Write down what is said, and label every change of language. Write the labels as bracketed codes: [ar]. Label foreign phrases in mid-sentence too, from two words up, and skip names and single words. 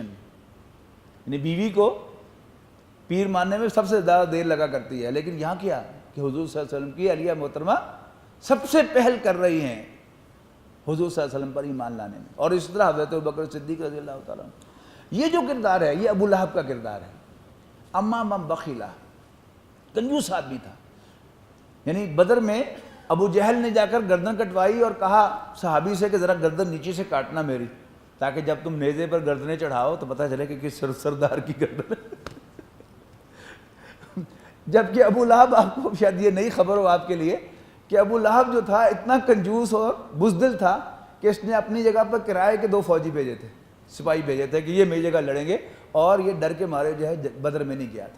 [ur] یعنی بیوی کو پیر ماننے میں سب سے زیادہ دیر لگا کرتی ہے, لیکن یہاں کیا کہ حضور [ar] صلی اللہ علیہ وسلم [ur] کی علیہ محترمہ سب سے پہل کر رہی ہیں حضور [ar] صلی اللہ علیہ وسلم [ur] پر ایمان لانے میں. اور اس طرح حضرت ابوبکر صدیق [ar] رضی اللہ تعالیٰ عنہ. [ur] یہ جو کردار ہے یہ ابو لہب کا کردار ہے. [ar] اما من بخیلا, [ur] کنجوس آدمی تھا. یعنی بدر میں ابو جہل نے جا کر گردن کٹوائی اور کہا صحابی سے کہ ذرا گردن نیچے سے کاٹنا میری, تاکہ جب تم نیزے پر گردنیں چڑھاؤ تو پتہ چلے کہ کس سردار کی گردن ہے. جبکہ ابو لہب, آپ کو شاید یہ نئی خبر ہو آپ کے لیے, کہ ابو لہب جو تھا اتنا کنجوس اور بزدل تھا کہ اس نے اپنی جگہ پر کرائے کے 2 فوجی بھیجے تھے, سپاہی بھیجے تھے کہ یہ میری جگہ لڑیں گے, اور یہ ڈر کے مارے جو ہے بدر میں نہیں گیا تھا.